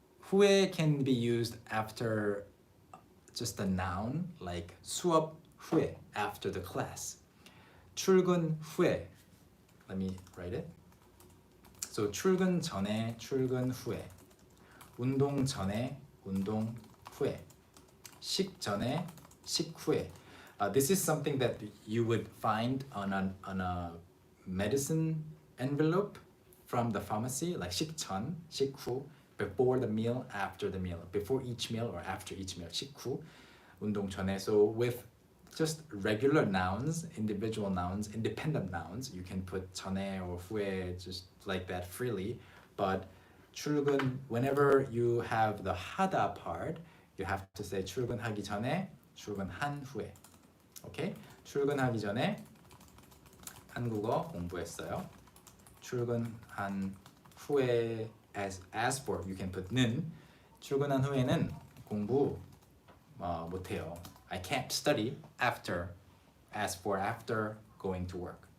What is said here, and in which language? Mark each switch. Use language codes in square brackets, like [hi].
[en] 후에 can be used after just a noun, like 수업 후에, after the class. 출근 후에, let me write it. [ko] So 출근 전에, 출근 후에. 운동 전에, 운동 후에. 식 전에, 식 후에. [en] This is something that you would find on a medicine envelope from the pharmacy, like 식전, 식후, before the meal, after the meal, before each meal or after each meal, 식후, 운동 전에. So with just regular nouns, individual nouns, independent nouns, you can put 전에 or 후에 just like that freely. But 출근, whenever you have the 하다 part, you have to say [ko] 출근하기 전에, 출근한 후에. [en] Okay? [ko] 출근하기 전에 한국어 공부했어요. [en] 출근한 후에, as for, you can put 는. [ko] 출근한 후에는 공부 못해요. [en] I can't study after, as for after going to work.